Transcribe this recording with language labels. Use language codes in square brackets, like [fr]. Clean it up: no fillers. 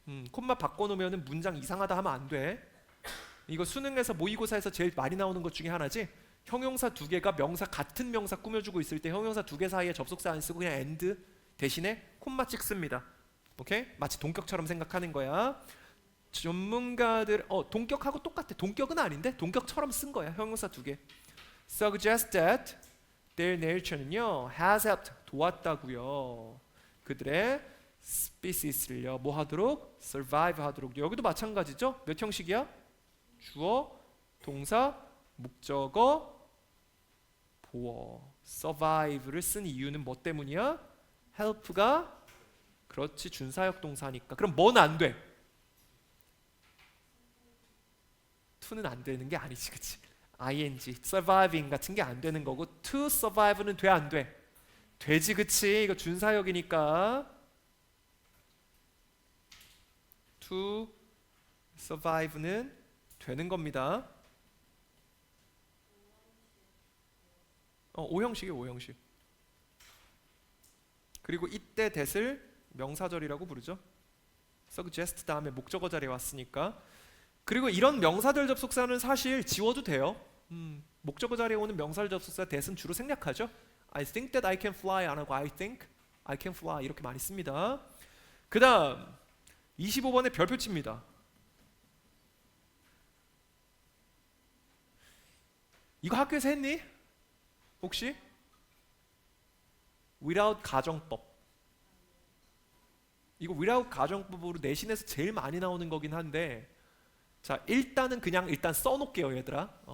[ko] 콤마 바꿔놓으면 문장 이상하다 하면 안 돼. 이거 수능에서 모의고사에서 제일 많이 나오는 것 중에 하나지. 형용사 두 개가 같은 명사 꾸며주고 있을 때 형용사 두 개 사이에 접속사 안 쓰고 그냥 and 대신에 콤마 찍습니다. 오케이? 마치 동격처럼 생각하는 거야. 전문가들 동격하고 똑같아. 동격은 아닌데 동격처럼 쓴 거야. 형용사 두 개. [en] Suggest that their nature는요 has helped, [ko] 도왔다고요. 그들의 species를요 뭐 하도록? survive 하도록. 여기도 마찬가지죠. 몇 형식이야? 주어, 동사, 목적어, 보어. survive를 쓴 이유는 뭐 때문이야? help가 그렇지 준사역 동사니까. 그럼 뭐는 안 돼? to는 안 되는 게 아니지, 그치? ing, surviving 같은 게 안 되는 거고 to survive는 돼, 안 돼? 되지, 그치? 이거 준사역이니까 to survive는 되는 겁니다. 5형식이에요, 5형식. 그리고 이때 that을 명사절이라고 부르죠. suggest 다음에 목적어 자리에 왔으니까. 그리고 이런 명사절 접속사는 사실 지워도 돼요. 목적어 자리에 오는 명사절 접속사 that은 주로 생략하죠. [en] I think that I can fly [ko] 안 하고 [en] I think I can fly [ko] 이렇게 많이 씁니다. 그 다음 25번에 별표 칩니다. 이거 학교에서 했니? 혹시? without 가정법. 이거 without 가정법으로 내신에서 제일 많이 나오는 거긴 한데, 자 일단은 그냥 일단 써놓을게요 얘들아.